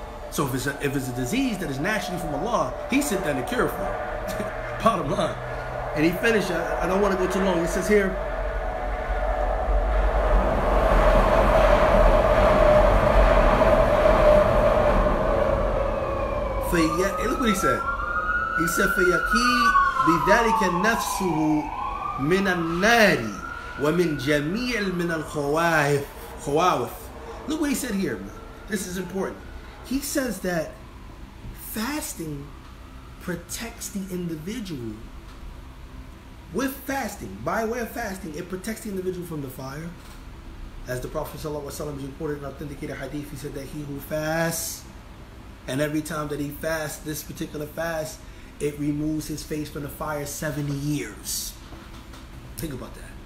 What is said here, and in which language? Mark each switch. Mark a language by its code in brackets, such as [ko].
[en] So if it's a disease that is naturally from Allah, He sent down the cure for it. Bottom line. And he finished, I don't want to go too long. It says here, look what he said. [ar] He said, فَيَقِي بِذَلِكَ نَفْسُهُ مِنَ النَّارِ وَمِنْ جَمِيعٍ مِنَ الْخَوَاوِثِ. [en] Look what he said here, man. This is important. He says that fasting protects the individual. With fasting, by way of fasting, it protects the individual from the fire. As the Prophet ﷺ reported in authenticated hadith, he said that he who fasts, and every time that he fasts, this particular fast, it removes his face from the fire 70 years. Think about that.